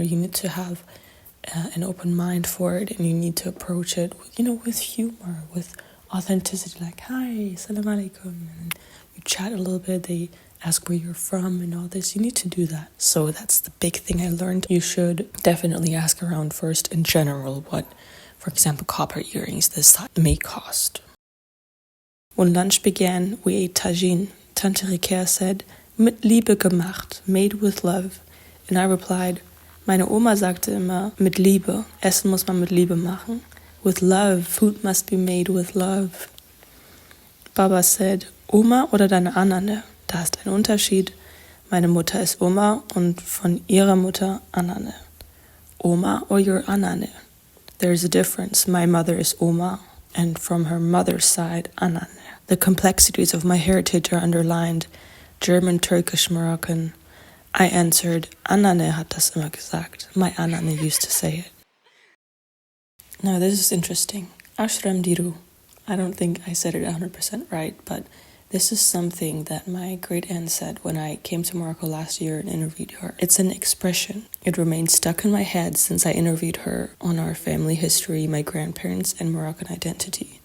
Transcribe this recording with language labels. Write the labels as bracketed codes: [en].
[en] You need to have an open mind for it, and you need to approach it with, you know, with humor, with authenticity, like, hi, salam alaikum, and you chat a little bit, they ask where you're from and all this. You need to do that. So that's the big thing I learned. You should definitely ask around first in general what, for example, copper earrings this may cost. When lunch began, we ate tagine. Tante Rikea said, [de] mit Liebe gemacht, [en] made with love. And I replied, [de] meine Oma sagte immer, mit Liebe, Essen muss man mit Liebe machen. [en] With love, food must be made with love. Baba said, [de] Oma oder deine Anane? Da ist ein Unterschied. Meine Mutter ist Oma und von ihrer Mutter Anane. [en] Oma or your Anane? There's a difference. My mother is Oma and from her mother's side Anane. The complexities of my heritage are underlined. German, Turkish, Moroccan. I answered, [de] Anane hat das immer gesagt. [en] My Anane used to say it. Now this is interesting. Ashram diru. I don't think I said it 100% right, but this is something that my great aunt said when I came to Morocco last year and interviewed her. It's an expression. It remained stuck in my head since I interviewed her on our family history, my grandparents, and Moroccan identity.